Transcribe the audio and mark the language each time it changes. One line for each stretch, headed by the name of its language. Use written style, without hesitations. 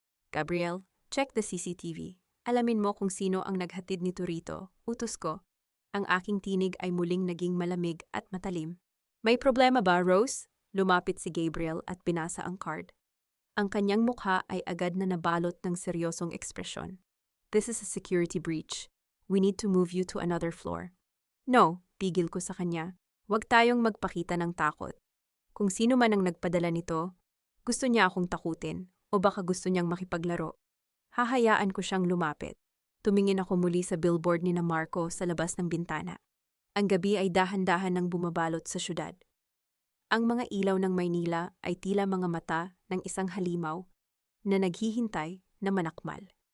Filipino: Gabriel,
English: check the CCTV.
Filipino: Alamin mo kung sino ang naghatid nito rito, utos ko. Ang aking tinig ay muling naging malamig at matalim. May problema ba, Rose? Lumapit si Gabriel at binasa ang card. Ang kanyang mukha ay agad na nabalot ng seryosong ekspresyon.
English: This is a security breach. We need to move you to another floor.
Filipino: No, pigil ko sa kanya. Huwag tayong magpakita ng takot. Kung sino man ang nagpadala nito, gusto niya akong takutin o baka gusto niyang makipaglaro. Hahayaan ko siyang lumapit. Tumingin ako muli sa billboard ni na Marco sa labas ng bintana. Ang gabi ay dahan-dahan nang bumabalot sa syudad. Ang mga ilaw ng Maynila ay tila mga mata ng isang halimaw na naghihintay na manakmal.